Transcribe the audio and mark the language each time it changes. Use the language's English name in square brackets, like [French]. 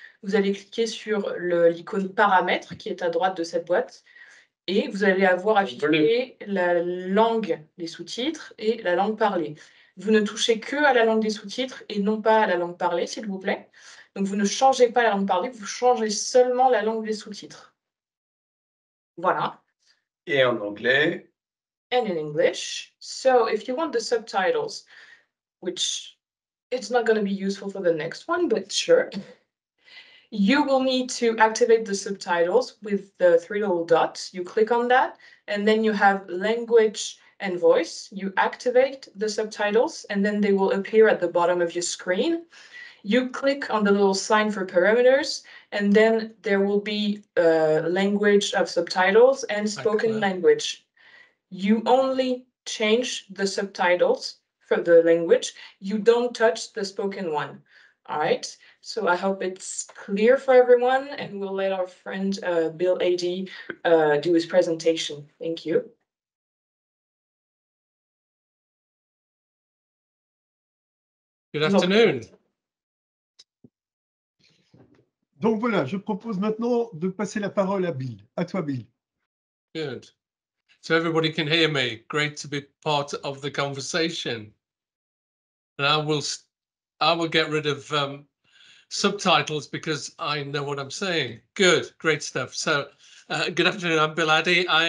[French] Vous allez cliquer sur l'icône paramètres qui est à droite de cette boîte et vous allez avoir affiché la langue, les sous-titres et la langue parlée. Vous ne touchez que à la langue des sous-titres et non pas à la langue parlée, s'il vous plaît. Donc, vous ne changez pas la langue parlée, vous changez seulement la langue des sous-titres. Voilà. Et en anglais? [English] And in English. So, if you want the subtitles, which it's not going to be useful for the next one, but sure. You will need to activate the subtitles with the 3 little dots. You click on that, and then you have language and voice. You activate the subtitles, and then they will appear at the bottom of your screen. You click on the little sign for parameters, and then there will be language of subtitles and spoken language. You only change the subtitles for the language. You don't touch the spoken one. All right, so I hope it's clear for everyone, and we'll let our friend Bill A.D. Do his presentation. Thank you. Good afternoon. [French] Donc voilà, je propose maintenant de passer la parole à Bill. À toi, Bill. [English] Good. So everybody can hear me. Great to be part of the conversation. And I will get rid of subtitles because I know what I'm saying. Good, great stuff. So good afternoon, I'm Bill Addy.